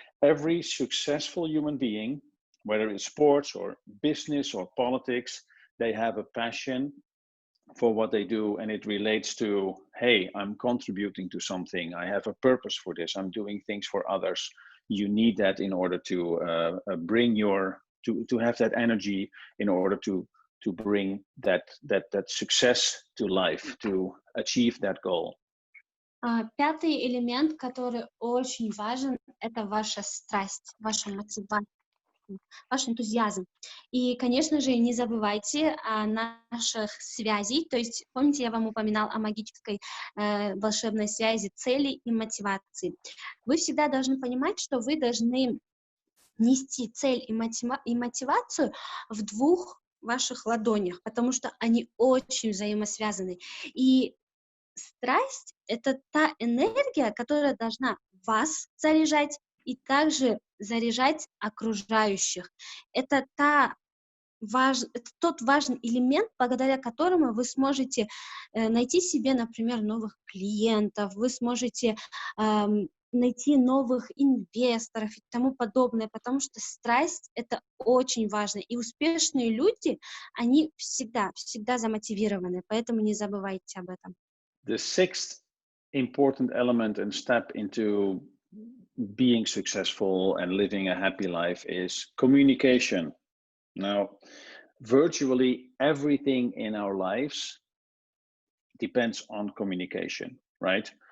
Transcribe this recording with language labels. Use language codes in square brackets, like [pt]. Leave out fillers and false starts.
[en] Every successful human being, whether it's sports or business or politics, they have a passion for what they do, and it relates to, hey, I'm contributing to something, I have a purpose for this, I'm doing things for others. You need that in order to to have that energy in order to bring that success to life, to achieve that goal. [ru] Пятый элемент, который очень важен, это ваша страсть, ваша мотивация, ваш энтузиазм. И, конечно же, не забывайте о наших связей. То есть, помните, я вам упоминал о магической волшебной связи цели и мотивации. Вы всегда должны понимать, что вы должны нести цель и мотивацию в двух ваших ладонях, потому что они очень взаимосвязаны. И страсть — это та энергия, которая должна вас заряжать и также заряжать окружающих. Это тот важный элемент, благодаря которому вы сможете найти себе, например, новых клиентов, вы сможете найти новых инвесторов и тому подобное, потому что страсть — это очень важно. И успешные люди, они всегда замотивированы, поэтому не забывайте об этом. [en] The sixth important element and step into being successful and living a happy life is communication. Now, virtually everything in our lives depends on communication. right?